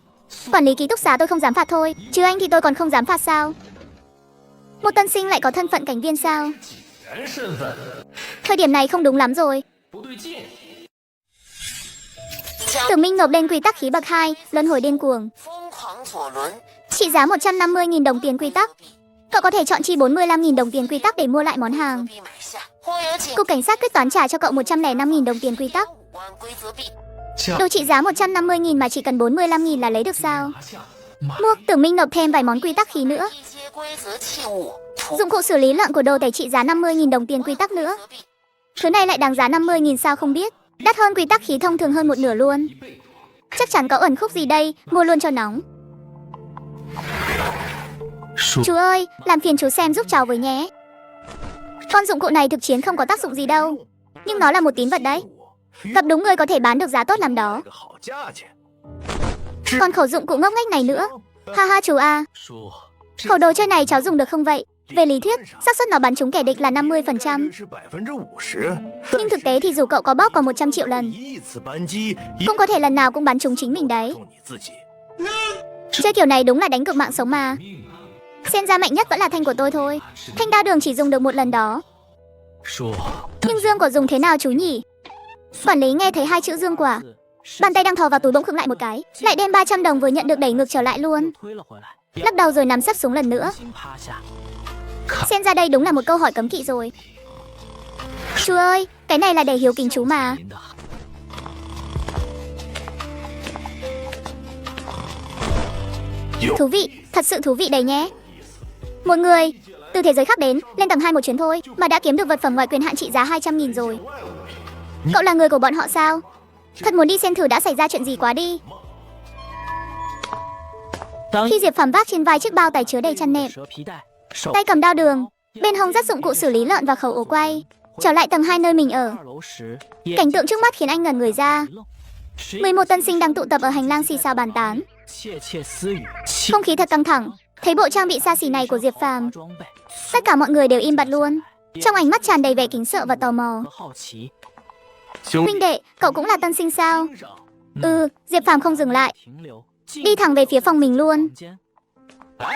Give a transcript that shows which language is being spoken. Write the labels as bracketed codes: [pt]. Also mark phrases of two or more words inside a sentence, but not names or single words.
[vi] Quản lý ký túc xá tôi không dám phạt thôi, chứ anh thì tôi còn không dám phạt sao? Một tân sinh lại có thân phận cảnh viên sao? [zh] 人身份 [vi] Thời điểm này không đúng lắm rồi. [zh] 不对劲。 [vi] Tử Minh nộp lên quy tắc khí bậc 2, luân hồi điên cuồng. [zh] 疯狂左轮， [vi] Trị giá 150.000 đồng tiền quy tắc. Cậu có thể chọn chi 45.000 đồng tiền quy tắc để mua lại món hàng. [zh] 币买下。或有警 [vi] Cục cảnh sát quyết toán trả cho cậu 105.000 đồng tiền quy tắc. [zh] 5 关规则币， [vi] Đồ trị giá 150.000 mà chỉ cần 45.000 là lấy được sao? [zh] 拿下马 [vi] Mua, Tử Minh nộp thêm vài món quy tắc khí nữa. [zh] 一些规则器物，图 [vi] Dụng cụ xử lý lợn của đồ tể trị giá 50.000 đồng tiền quy tắc nữa. [zh] 则币， [vi] Thứ này lại đáng giá 50.000 sao không biết. Đắt hơn quy tắc khí thông thường hơn một nửa luôn. [zh] 一倍多。 [vi] Chắc chắn có ẩn khúc gì đây, mua luôn cho nóng. [zh] 说 [vi] Chú ơi, làm phiền chú xem giúp cháu với nhé. Con dụng cụ này thực chiến không có tác dụng gì đâu. Nhưng nó là một tín vật đấy. Gặp đúng người có thể bán được giá tốt lắm đó. [zh] 个好价钱。 [vi] Còn khẩu dụng cụ ngốc nghếch này nữa. Ha ha chú à, [zh] 说 [vi] khẩu đồ chơi này cháu dùng được không vậy? Về lý thuyết, xác suất nó bắn trúng kẻ địch là 50%. [zh] 是50%， [vi] Nhưng thực tế thì dù cậu có bóp có 100 triệu lần, [zh] 一次扳机 [vi] cũng có thể lần nào cũng bắn trúng chính mình đấy. [zh] 中你自己。 [vi] Chơi kiểu này đúng là đánh cược mạng sống mà. Xem ra mạnh nhất vẫn là thanh của tôi thôi. Thanh đa đường chỉ dùng được một lần đó. [zh] 说 [vi] Nhưng dương quả dùng thế nào chú nhỉ? Quản lý nghe thấy hai chữ dương quả. Bàn tay đang thò vào túi bỗng khựng lại một cái. Lại đem 300 đồng vừa nhận được đẩy ngược trở lại luôn. [zh] 推了回来， [vi] Lắc đầu rồi nắm sấp súng lần nữa. [zh] 心趴下。 [vi] Xem ra đây đúng là một câu hỏi cấm kỵ rồi. Chú ơi, cái này là để hiếu kính chú mà. [zh] 您的 [vi] Thú vị, thật sự thú vị đấy nhé. Một người từ thế giới khác đến, lên tầng 2 một chuyến thôi mà đã kiếm được vật phẩm ngoài quyền hạn trị giá 200.000 rồi. Cậu là người của bọn họ sao? Thật muốn đi xem thử đã xảy ra chuyện gì quá đi. Khi Diệp Phàm vác trên vai chiếc bao tải chứa đầy chăn nệm, [zh] 蛇皮带，手 [vi] tay cầm đao đường, bên hông dắt dụng cụ xử lý lợn và khẩu ổ quay, trở lại tầng 2 nơi mình ở. [zh] 2 楼时， [vi] Cảnh tượng trước mắt khiến anh ngẩn người ra. 11 tân sinh đang tụ tập ở hành lang xì xào bàn tán. [zh] 窃窃私语，气 [vi] Không khí thật căng thẳng. Thấy bộ trang bị xa xỉ này của Diệp Phàm, [zh] 装备 [vi] tất cả mọi người đều im bặt luôn. Trong ánh mắt tràn đầy vẻ kính sợ và tò mò. [zh] 和好奇。 [vi] Huynh đệ, cậu cũng là tân sinh sao? [zh] 上 [vi] Ừ, Diệp Phàm không dừng lại, [zh] 停留， [vi] đi thẳng về phía phòng mình luôn. [zh] 房间。来，